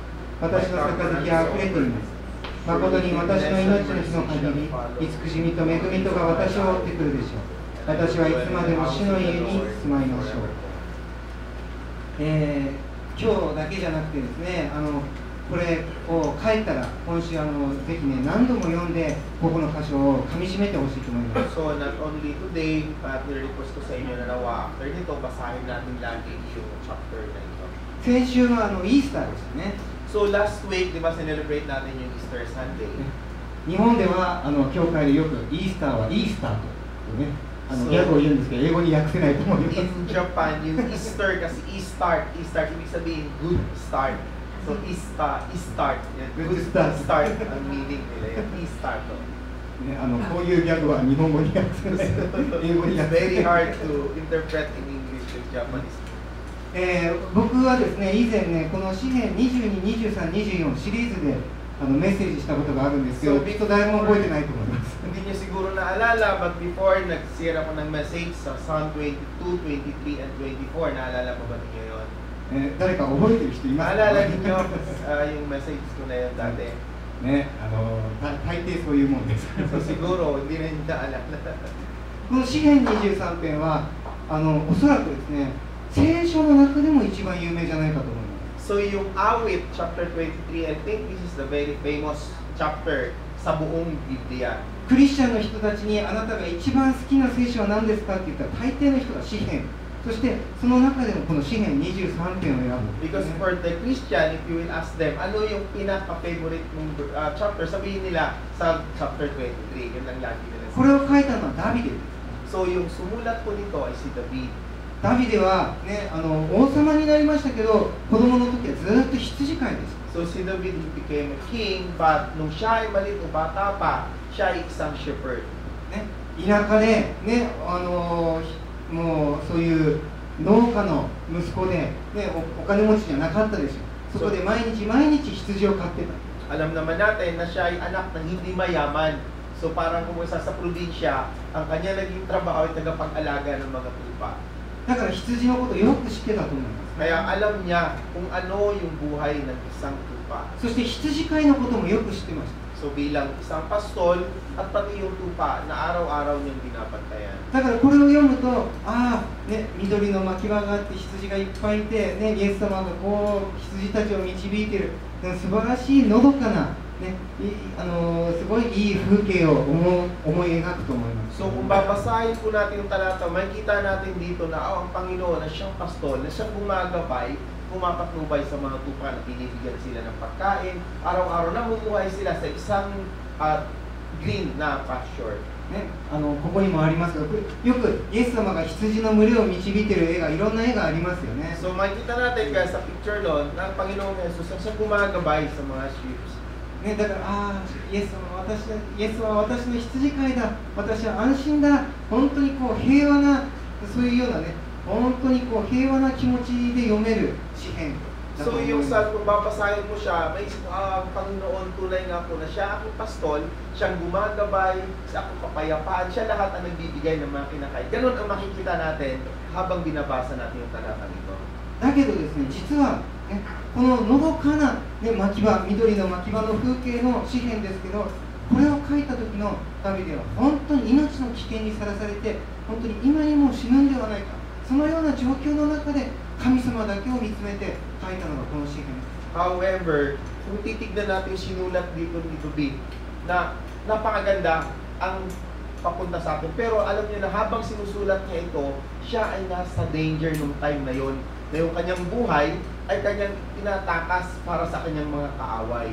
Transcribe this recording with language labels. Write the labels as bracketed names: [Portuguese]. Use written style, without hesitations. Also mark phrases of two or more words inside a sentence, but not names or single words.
[Japanese] 私の杯はあふれています。誠に私の命の日の限り、慈しみと恵みとが私を追ってくるでしょう。私はいつまでも主の家に住まいましょう。今日だけじゃなくてですね、これを書いたら今週ぜひね何度も読んでここの箇所を噛み締めてほしいと思います。 [English] So, not only today, but [Filipino] nire-request ko sa inyo na nawa after nito, basahin natin lagi yung chapter na ito. [Japanese] 先週はイースターでしたね。 [English] So, last week, [Filipino] di ba, celebrate natin yung Easter Sunday? [Japanese] 日本では教会でよくイースターはイースターとねギャグを言うんですけど英語に訳せないと思います。 [English] In Japan, [Filipino] yung Easter kasi Eastart, ibig sabihin [English] good start. [Filipino] So, Eastart, [English] good start [Filipino] ang meaning nila, yung Eastart. [Japanese] ね、こういうギャグは日本語に訳せない。英語に [English] It's [Japanese] 訳せ [English] very [Japanese] ない。 [English] hard to interpret in English with Japanese. [Japanese] 僕はですね、以前ね、この詩篇22、23、24シリーズでメッセージしたことがあるんですけど、きっと誰も覚えてないと思います。 [Filipino] Hindi niyo siguro naalala, [English] but before [Filipino] nag-share ako ng message sa Psalm 22, 23, and 24, naalala mo ba niyo yun? [Japanese] 誰か覚えてる人いますか？ [Filipino] Naalala niyo yung message ko na yun dati? [Japanese] ね、大抵そういうもんです。 [Filipino] So siguro, hindi na niyo naalala. [Japanese] この詩篇23編はおそらくですね、聖書の中でも一番有名じゃないかと思います。 [Filipino] So yung Awit, chapter 23, [English] I think this is the very famous chapter [Filipino] sa buong Biblia. [Japanese] クリスチャンの人たちにあなたが一番好きな聖書は何ですかって言ったら大抵の人が詩篇、そしてその中でもこの詩篇23編を選ぶ。 [English] Because for the Christian, if you will ask them, [Filipino] ano yung pinaka-favorite mong chapter, sabihin nila sa chapter 23, yun lang lagi nila. [Japanese] これを書いたのはダビデです。 [Filipino] So yung sumulat po nito ay si David. [Japanese] ダビデは、ね、王様になりましたけど子供の時はずっと羊飼いでした。 [Filipino] So si [English] David became a king, but [Filipino] nung siya ay maliit o bata pa, siya ay isang shepherd. [Japanese] ね、田舎で、ね、もうそういう農家の息子で、ね、お金持ちじゃなかったでしょ。そこで毎日羊を飼ってた。 [Filipino] Alam naman natin na siya ay anak ng hindi mayaman. So parang kung isa sa probinsya, ang kanya naging trabaho ay tagapag-alaga ng mga tupa. [Japanese] だから羊のことをよく知ってたと思います。 [Filipino] Kaya alam niya kung ano yung buhay ng isang tupa. [Japanese] そして羊飼いのこともよく知ってました。 [Filipino] So bilang isang pastol at pati yung tupa na araw-araw niyang binabantayan. [Japanese] だからこれを読むと、ね、緑の牧場があって羊がいっぱいいて、ね、イエス様がこう羊たちを導いている、素晴らしいのどかな、ね、すごいいい風景を思い描くと思います。 [Filipino] So kung babasahin po natin yung talata, makikita natin dito na ang Panginoon na siyang pastol, na siyang gumagabay, pumapatnubay sa mga tupa na binibigyan sila ng pagkain. Araw-araw namumuhay sila sa isang green na pasture. [Japanese] ね、ここにもありますが、よくイエス様が羊の群れを導いている絵がいろんな絵がありますよね。 [Filipino] So makikita natin guys sa picture doon na ang Panginoong Jesus na siya gumagabay sa mga sheep. [Japanese] ね、だからイエスは私の羊飼いだ、私は安心だ、本当にこう平和な、そういうようなね、本当にこう平和な気持ちで読める詩篇。 [Filipino] So yung kung babasahin mo siya, may isip mo, ang Panginoon tunay nga po na siya akong pastol, siyang gumagabay, siya akong kapayapaan, siya lahat ang nagbibigay ng mga kinakain. Ganun ang makikita natin habang binabasa natin yung talatang ito. [Japanese] だけどですね、実は、ね、こののどかな、ね、牧場、緑の牧場の風景の詩篇ですけど、これを書いた時のダビデは本当に命の危険にさらされて、本当に今にも死ぬんではないか、そのような状況の中で神様だけを見つめて書いたのがこの詩篇です。 [Filipino] However, kung titignan natin yung sinulat dito B, na napakaganda ang papunta sa atin. Pero alam niyo na habang sinusulat niya ito, siya ay nasa danger nung time na yon. Na yung kanyang buhay ay kanyang tinatakas para sa kanyang mga kaaway.